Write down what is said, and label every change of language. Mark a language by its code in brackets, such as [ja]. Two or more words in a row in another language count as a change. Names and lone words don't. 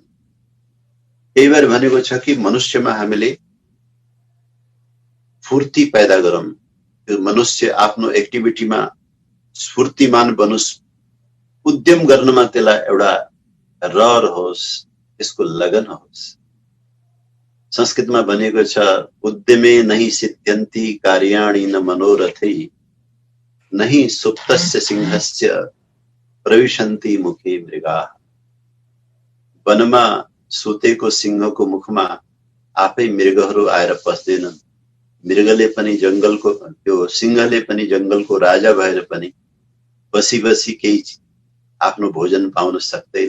[ne] त्यही भएर भनेको छ कि मनुष्यमा हामीले फूर्ति पैदा गरौँ, त्यो मनुष्य आफ्नो एक्टिभिटीमा स्फूर्तिमान बनोस्, उद्यम गर्नमा त्यसलाई एउटा रहर होस्, त्यसको लगन होस्। संस्कृतमा भनिएको छ [sa] उद्यमे नहि सिद्ध्यन्ति कार्याणि न मनोरथै नहि सुप्तस्य सिंहस्य प्रविशन्ति मुखे मृगाः। [ne] वनमा सुतेको सिंहको मुखमा आफै मृगहरू आएर पस्दैनन्। मृगले पनि जंगलको, त्यो सिंहले पनि जंगलको राजा भएर पनि बसी बसी केही आफ्नो भोजन पाउन सक्दैन।